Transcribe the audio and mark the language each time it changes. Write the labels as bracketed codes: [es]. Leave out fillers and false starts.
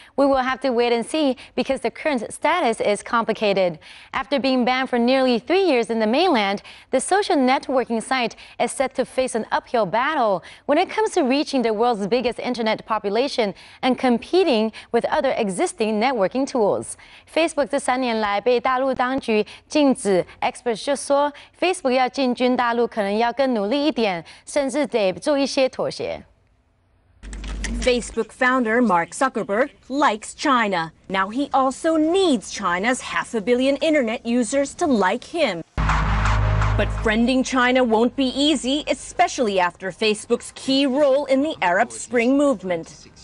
[en] We will have to wait and see, because the current status is complicated. After being banned for nearly 3 years in the mainland, the social networking site is set to face an uphill battle when it comes to reaching the world's biggest internet population and competing with other existing networking tools. [zh] Facebook 这3年来被大陆当局禁止 ， [en] experts [zh] 就说 Facebook 要进军大陆可能要更努力一点，甚至得做一些妥协。 [en] Facebook founder Mark Zuckerberg likes China. Now he also needs China's 500 million internet users to like him. But friending China won't be easy, especially after Facebook's key role in the Arab Spring movement.